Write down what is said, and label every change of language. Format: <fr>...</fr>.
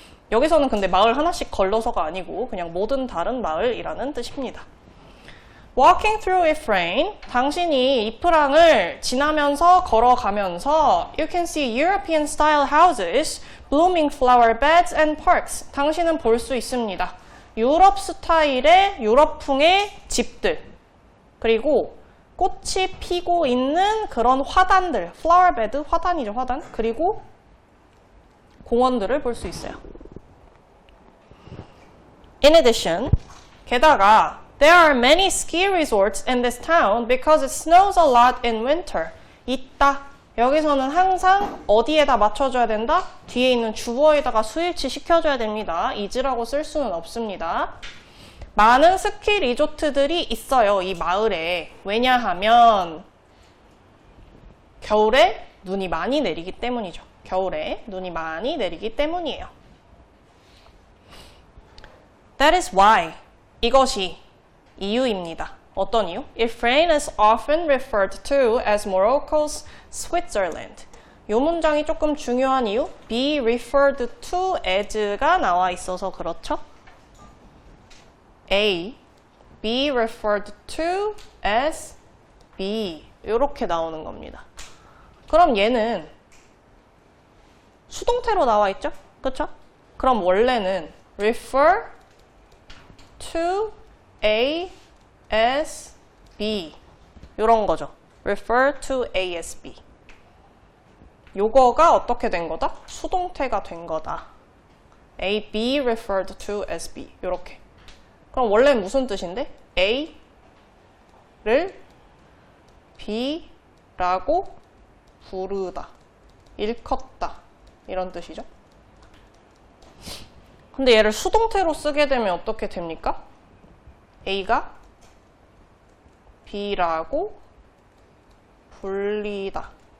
<ko>여기서는 근데 마을 하나씩 걸러서가 아니고 그냥 모든 다른 마을이라는 뜻입니다.</ko> <en>Walking through if rain,</en> <ko>당신이 이프랑을 지나면서 걸어가면서</ko> <en>You can see European style houses, blooming flower beds and parks.</en> <ko>당신은 볼 수 있습니다. 유럽 스타일의 유럽풍의 집들, 그리고 꽃이 피고 있는 그런 화단들, flower bed, 화단이죠, 화단. 그리고 공원들을 볼 수 있어요.</ko> <en>In addition,</en> <ko>게다가</ko> <en>There are many ski resorts in this town because it snows a lot in winter.</en> <ko>있다. 여기서는 항상 어디에다 맞춰줘야 된다? 뒤에 있는 주어에다가 수일치 시켜줘야 됩니다. is라고 쓸 수는 없습니다. 많은 스키 리조트들이 있어요, 이 마을에. 왜냐하면 겨울에 눈이 많이 내리기 때문이죠. 겨울에 눈이 많이 내리기 때문이에요.</ko> <en>That is why.</en> <ko>이것이 이유입니다. 어떤 이유?</ko> <en>If rain is often referred to as Morocco's Switzerland.</en> <ko>이 문장이 조금 중요한 이유?</ko> <en>be referred to as</en> <ko>가 나와 있어서 그렇죠?</ko> <en>A, be referred to as B.</en> <ko>이렇게 나오는 겁니다. 그럼 얘는 수동태로 나와 있죠? 그쵸? 그럼 원래는</ko> <en>refer to A as B</en> <ko>이런 거죠.</ko> <en>refer to A as B.</en> <ko>요거가 어떻게 된 거다? 수동태가 된 거다.</ko> <en>A, be referred to as B</en> <ko>요렇게. 그럼 원래 무슨 뜻인데? A를 B라고 부르다, 일컫다 이런 뜻이죠. 근데 얘를 수동태로 쓰게 되면 어떻게 됩니까? A가 B라고 불리다.</ko>